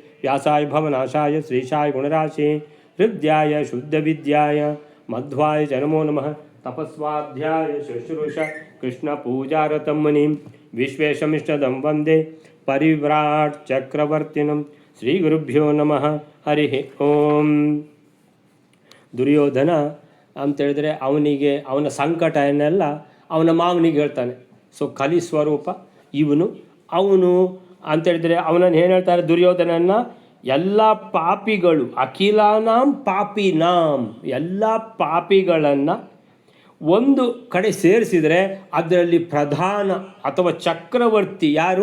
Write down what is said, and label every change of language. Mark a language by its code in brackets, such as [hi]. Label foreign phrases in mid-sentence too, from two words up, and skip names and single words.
[sa] व्यासाय भवनाशाय श्रीशाय गुणराशे हृद्याय शुद्धविद्याय मध्वाय च नमो नमः। तपस्वाध्याय शुश्रूषा कृष्णपूजारतं मुनिं विश्वेशमिष्टदं वन्दे परिव्राट् चक्रवर्तिनं। ಶ್ರೀ ಗುರುಭ್ಯೋ ನಮಃ. ಹರಿ ಓಂ. [kn] ದುರ್ಯೋಧನ ಅಂತೇಳಿದ್ರೆ ಅವನಿಗೆ ಅವನ ಸಂಕಟನೆಲ್ಲ ಅವನ ಮಾವನಿಗೆ ಹೇಳ್ತಾನೆ. ಸೊ ಕಲಿ ಸ್ವರೂಪ ಅವನು ಅಂತೇಳಿದರೆ ಅವನನ್ನು ಏನು ಹೇಳ್ತಾರೆ, ದುರ್ಯೋಧನನ್ನ ಎಲ್ಲ ಪಾಪಿಗಳು [sa] ಅಖಿಲಾನಾಂ ಪಾಪಿನಾಂ, [kn] ಎಲ್ಲ ಪಾಪಿಗಳನ್ನು ಒಂದು ಕಡೆ ಸೇರಿಸಿದರೆ ಅದರಲ್ಲಿ ಪ್ರಧಾನ ಅಥವಾ ಚಕ್ರವರ್ತಿ ಯಾರು?